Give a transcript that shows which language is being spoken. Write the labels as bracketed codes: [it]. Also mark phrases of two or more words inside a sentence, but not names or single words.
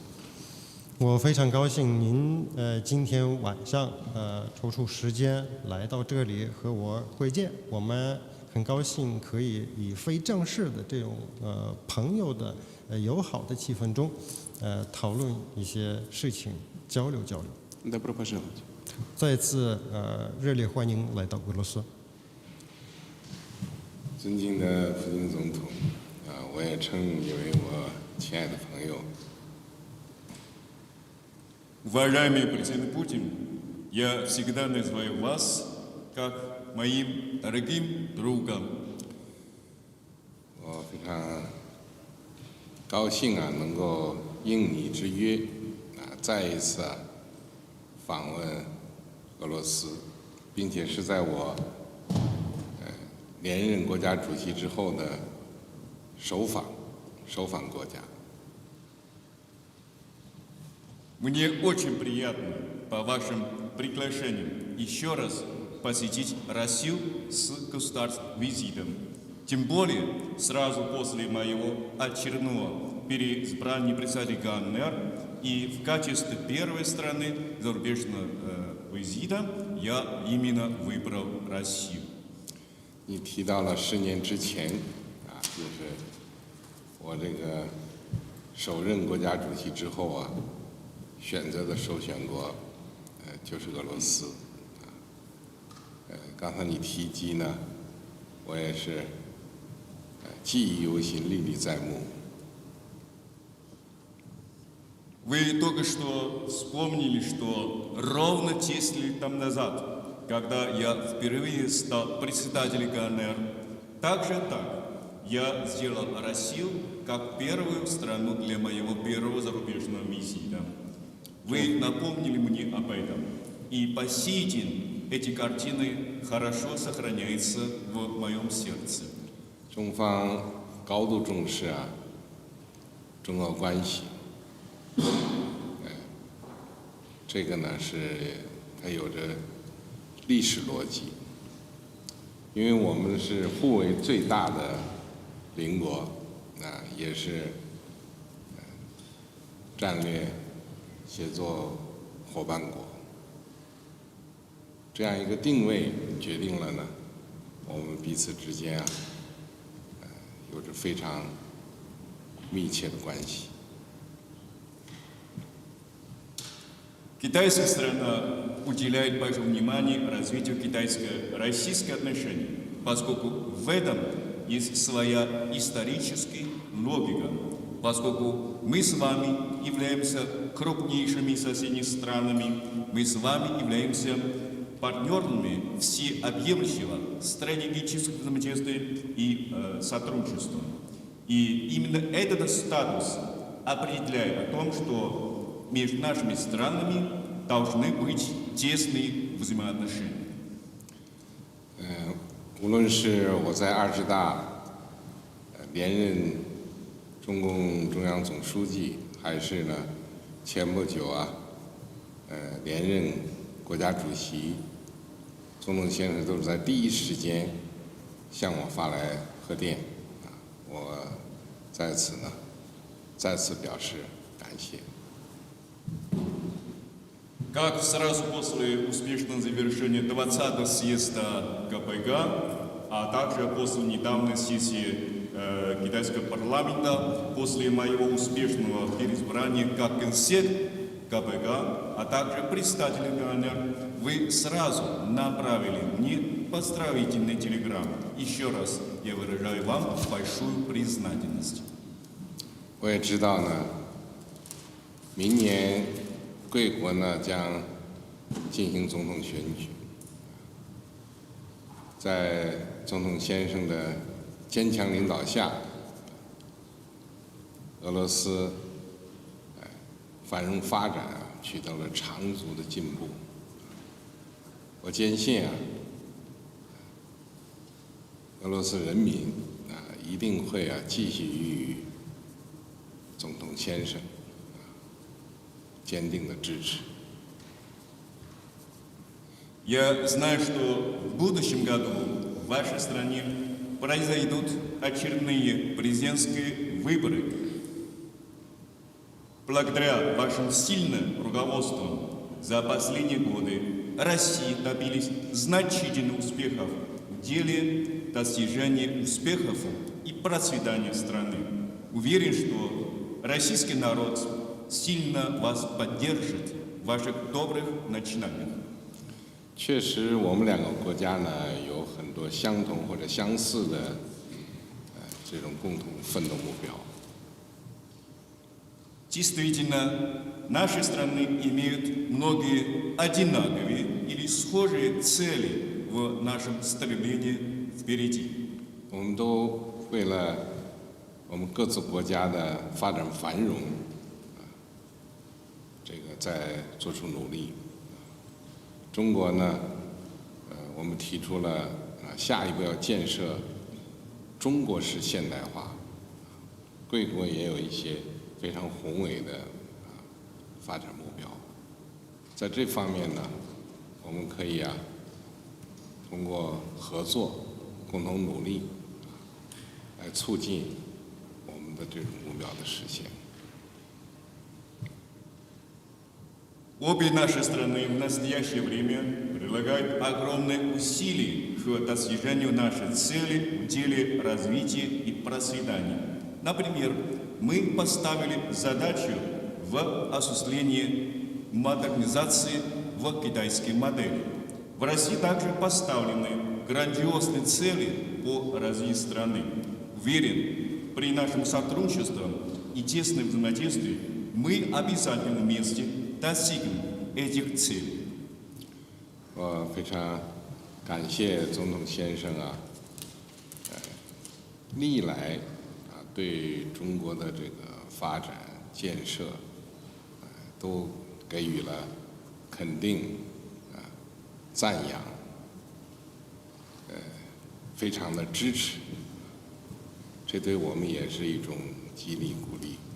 [zh] 我非常高兴您今天晚上抽出时间来到这里和我会见。我们很高兴可以以非正式的这种朋友的友好的气氛中讨论一些事情，交流交流。 [ru] Добро пожаловать. [zh] 再次热烈欢迎来到俄罗斯。尊敬的普京总统，我也称你为我亲爱的朋友。 [ru] Уважаемый президент Путин, я всегда называю вас как моим дорогим другом. [zh] 我非常高兴能够应你之约，再一次访问俄罗斯，并且是在我连任国家主席之后的首访国家。 [ru] Мне очень приятно по вашим приглашениям еще раз посетить Россию с государственным визитом. Тем более сразу после моего очередного переизбрания председателя ГНР и в качестве первой страны зарубежного визита я именно выбрал Россию. [zh] 你提到了10年之前，就是我这个首任国家主席之后选择的首选国，就是俄罗斯。刚才你提及呢，我也是记忆犹新，历历在目。 [ru] Вы только что вспомнили, что ровно 10 лет тому назад, когда я впервые стал председателем ГНР, также я сделал Россию как первую страну для моего первого зарубежного визита. Вы напомнили мне об этом, и по сей день эти картины хорошо сохраняются в моем сердце. [zh] 中方高度重视中俄关系，这个呢是它有着历史逻辑，因为我们是互为最大的邻国，也是战略协作伙伴国，这样一个定位决定了呢，我们彼此之间有着非常密切的关系。 [ru] Китайская страна уделяет большое внимание развитию китайско-российских отношений, поскольку в этом есть своя историческая логика, поскольку мы с вами являемся крупнейшими соседними странами, мы с вами являемся партнерами всеобъемлющего стратегического взаимодействия и сотрудничества. И именно этот статус определяет о том, что между нашими странами должны быть тесные взаимоотношения. [zh] 无论是我在20大连任中共中央总书记，还是呢前不久连任国家主席，总统先生都是在第一时间向我发来贺电，我在此呢再次表示感谢。 [ru] Как сразу после успешного завершения 20-го съезда КПК, а также после недавней сессии китайского парламента, после моего успешного переизбрания как генсек КПК, а также председателя КНР, вы сразу направили мне поздравительный телеграмм. Еще раз я выражаю вам большую признательность. [zh] 我也知道呢，明年贵国呢将进行总统选举，在总统先生的坚强领导下，俄罗斯繁荣发展取得了长足的进步。我坚信俄罗斯人民一定会继续予以总统先生坚定的支持。 [ru] Я знаю, что в будущем году в вашей стране произойдут очередные президентские выборы. Благодаря вашим сильным руководству за последние годы России добились значительных успехов в деле достижения успехов и процветания страны. Уверен, что российский народ сильно вас поддержит в ваших добрых начинаниях. [zh] 确实，我们两个国家呢有很多相同或者相似的这种共同奋斗目标。 [ru] Действительно, наши страны имеют многие одинаковые или схожие цели в нашем стремлении впереди. [zh] 我们都为了我们各自国家的发展繁荣，在做出努力。中国呢，我们提出了下一步要建设中国式现代化。贵国也有一些非常宏伟的发展目标，在这方面呢，我们可以通过合作、共同努力，来促进我们的这种目标的实现。 [ru] Обе наши страны в настоящее время прилагают огромные усилия к достижению нашей цели в деле развития и процветания. Например, мы поставили задачу в осуществлении модернизации в китайской модели. В России также поставлены грандиозные цели по развитию страны. Уверен, при нашем сотрудничестве и тесном взаимодействии мы обязательно вместе достигнем этих целей. [zh] 我非常感谢总统先生历来对中国的这个发展建设都给予了肯定赞扬，非常的支持，这对我们也是一种激励鼓励。